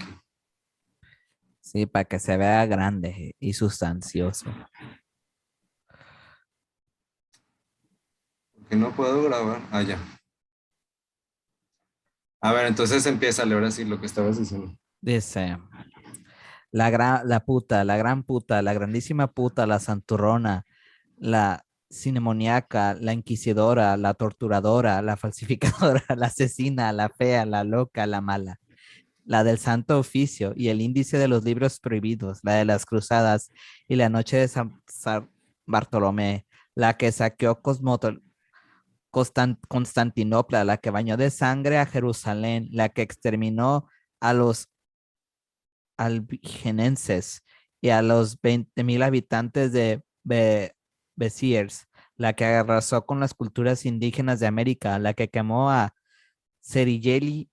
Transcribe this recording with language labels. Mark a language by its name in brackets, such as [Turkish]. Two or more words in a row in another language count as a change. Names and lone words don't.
[Spanish] Sí, para que se vea grande y sustancioso. Que no puedo grabar. Ah, ya. A ver, entonces empieza a leer así lo que estabas diciendo. Dice, la puta, la gran puta, la grandísima puta, la santurrona, la cinemoniaca, la inquisidora, la torturadora, la falsificadora, la asesina, la fea, la loca, la mala, la del Santo Oficio y el índice de los libros prohibidos, la de las cruzadas y la noche de San Bartolomé, la que saqueó Constantinopla, la que bañó de sangre a Jerusalén, la que exterminó a los albigenenses y a los 20,000 habitantes de Besiers, la que arrasó con las culturas indígenas de América, la que quemó a Cerigeli